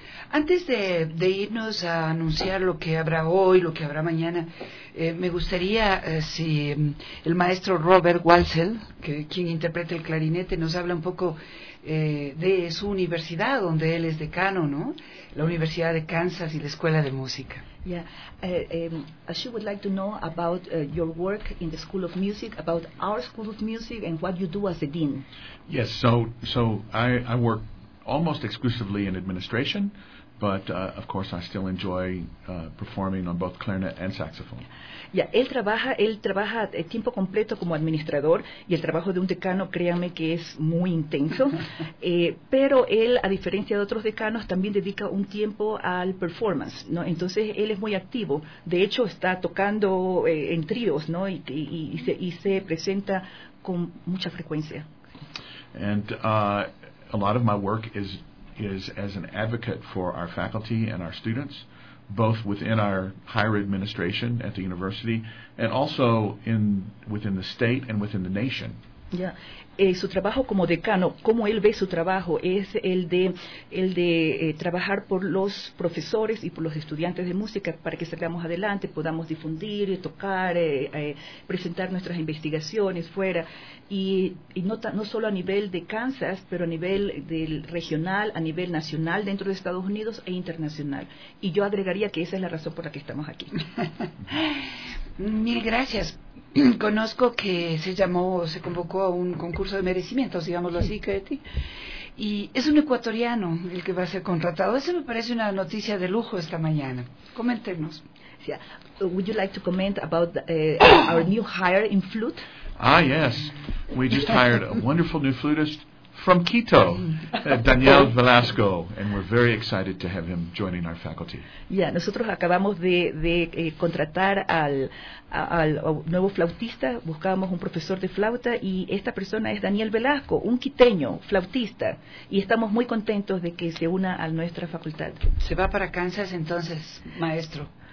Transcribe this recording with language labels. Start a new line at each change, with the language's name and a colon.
Spanish: Antes de irnos a anunciar lo que habrá hoy, lo que habrá mañana, me gustaría si el maestro Robert Walsall, quien interpreta el clarinete, nos habla un poco de su universidad, donde él es decano, ¿no? La Universidad de Kansas y la Escuela de Música.
English: Yeah, she would like to know about your work in the School of Music, about our School of Music, and what you do as a dean. Yes, so I work almost exclusively in administration, but of course I still enjoy performing on both clarinet and saxophone. Ya,
Spanish: él trabaja el tiempo completo como administrador y el trabajo de un decano, créanme que es muy intenso, pero él, a diferencia de otros decanos, también dedica un tiempo al performance, ¿no? Entonces él es muy activo, de hecho está tocando en tríos, ¿no? Y se presenta con mucha frecuencia.
English: And a lot of my work is as an advocate for our faculty and our students, both within our higher administration at the university and also within the state and within the nation. Yeah.
Spanish: Su trabajo como decano, ¿cómo él ve su trabajo? Es el de trabajar por los profesores y por los estudiantes de música para que salgamos adelante, podamos difundir, tocar, presentar nuestras investigaciones fuera. Y no solo a nivel de Kansas, pero a nivel del regional, a nivel nacional dentro de Estados Unidos e internacional. Y yo agregaría que esa es la razón por la que estamos aquí. Mil gracias. Conozco que se convocó a un concurso de merecimientos, digámoslo así, Ketty, y es un ecuatoriano el que va a ser contratado. Eso me parece una noticia de lujo esta mañana. Coméntenos.
English: Yeah. Would you like to comment about our new hire in flute? Ah, yes. We just hired a wonderful new flutist from Quito, Daniel Velasco, and we're very excited to have him joining our faculty. Yeah,
Spanish: nosotros acabamos de contratar al nuevo flautista. Buscábamos un profesor de flauta y esta persona es Daniel Velasco, un quiteño flautista, y estamos muy contentos de que se una a nuestra facultad. Se va para Kansas entonces, maestro.